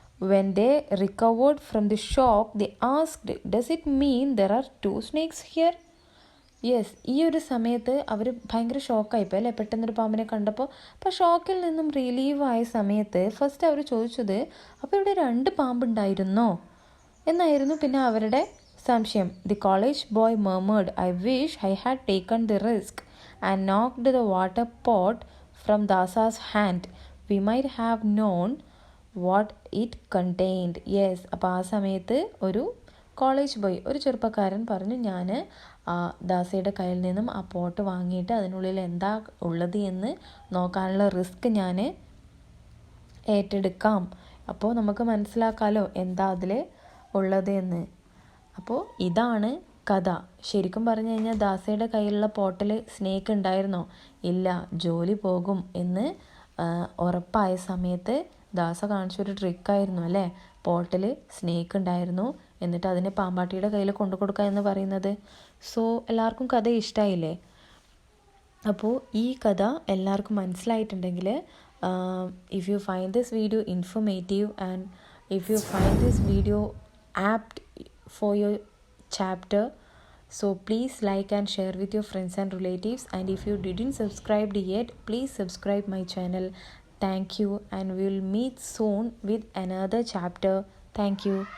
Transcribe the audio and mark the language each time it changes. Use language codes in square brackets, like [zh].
[en] When they recovered from the shock, they asked, does it mean there are 2 snakes here? [ml] Yes, ഈ ഒരു സമയത്ത് അവർ ഭയങ്കര ഷോക്കായിപ്പോയി, അല്ലേ? പെട്ടെന്നൊരു പാമ്പിനെ കണ്ടപ്പോൾ. അപ്പോൾ ഷോക്കിൽ നിന്നും റിലീവായ സമയത്ത് ഫസ്റ്റ് അവർ ചോദിച്ചത്, അപ്പോൾ ഇവിടെ 2 പാമ്പുണ്ടായിരുന്നോ എന്നായിരുന്നു പിന്നെ അവരുടെ സംശയം. [en] The college boy murmured, I wish I had taken the risk and knocked the water pot from Dasa's hand. We might have known what it contained. [ml] Yes, അപ്പോൾ ആ സമയത്ത് ഒരു കോളേജ് ബോയ്, ഒരു ചെറുപ്പക്കാരൻ പറഞ്ഞു, ഞാൻ ദാസയുടെ കയ്യിൽ നിന്നും ആ പോട്ട് വാങ്ങിയിട്ട് അതിനുള്ളിൽ എന്താ ഉള്ളത് എന്ന് നോക്കാനുള്ള റിസ്ക് ഞാൻ ഏറ്റെടുക്കാം. അപ്പോൾ നമുക്ക് മനസ്സിലാക്കാമല്ലോ എന്താ അതിൽ ഉള്ളത് എന്ന്. അപ്പോൾ ഇതാണ് കഥ. ശരിക്കും പറഞ്ഞു കഴിഞ്ഞാൽ ദാസയുടെ കയ്യിലുള്ള പോട്ടിൽ സ്നേക്ക് ഉണ്ടായിരുന്നോ? ഇല്ല. ജോലി പോകും എന്ന് ഉറപ്പായ സമയത്ത് ദാസ കാണിച്ചൊരു ട്രിക്കായിരുന്നു, അല്ലേ? പോട്ടിൽ സ്നേക്ക് ഉണ്ടായിരുന്നു, എന്നിട്ട് അതിനെ പാമ്പാട്ടിയുടെ കയ്യിൽ കൊണ്ടു കൊടുക്കുക എന്ന് പറയുന്നത്. സോ എല്ലാവർക്കും കഥ ഇഷ്ടമായില്ലേ? അപ്പോൾ ഈ കഥ എല്ലാവർക്കും മനസ്സിലായിട്ടുണ്ടെങ്കിൽ, [en] If you find this video informative and if you find this video apt for your chapter, So please like and share with your friends and relatives, and if you didn't subscribe yet, please subscribe my channel. Thank you, and we'll meet soon with another chapter. Thank you.